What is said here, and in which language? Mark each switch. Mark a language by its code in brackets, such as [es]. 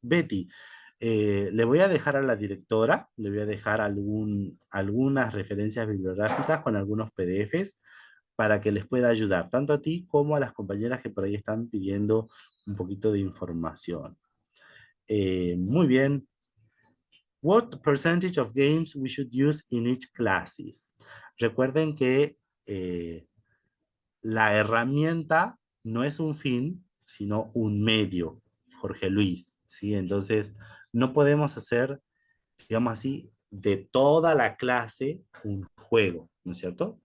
[es] Betty, le voy a dejar a la directora, le voy a dejar algunas referencias bibliográficas con algunos PDFs para que les pueda ayudar, tanto a ti como a las compañeras que por ahí están pidiendo un poquito de información. Muy bien. [en] What percentage of games we should use in each classes? [es] Recuerden que la herramienta no es un fin, sino un medio, Jorge Luis, ¿sí? Entonces, no podemos hacer, digamos así, de toda la clase un juego, ¿no es cierto?